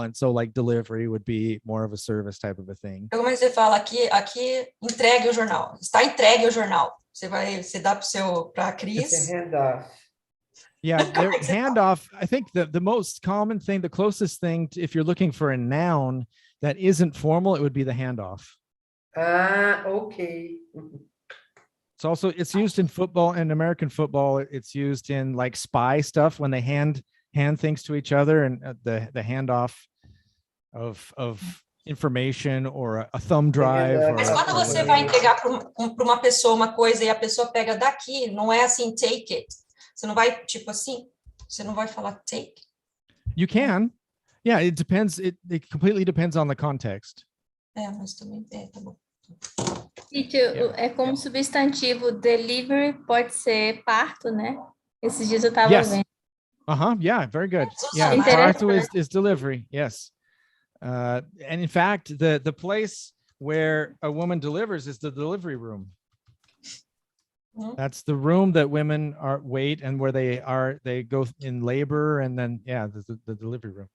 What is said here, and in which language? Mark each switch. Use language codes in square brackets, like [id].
[en] And so like delivery would be more of a service type of a thing. [pt] Como você fala aqui entregue o jornal. Está entregue o jornal. Você dá para a Cris. [en] It's a handoff. Yeah, handoff. I think the most common thing, the closest thing, if you're looking for a noun that isn't formal, it would be the handoff. Okay. It's used in football and American football. It's used in like spy stuff when they hand things to each other, and the handoff of information or a thumb drive. [pt] Mas quando você vai entregar para uma pessoa uma coisa e a pessoa pega daqui, não é assim, [en] take it. [pt] Você não vai, tipo assim, você não vai falar take? [en] You can. Yeah, it depends. It completely depends on the context. [pt] Mas também, tá bom. É como substantivo, delivery pode ser parto, né? Esses dias eu estava vendo. [en] Yeah, very good. Yeah, parto is delivery, yes. And in fact, the place where a woman delivers is the delivery room. That's the room that women wait and where they go in labor, and then the delivery room.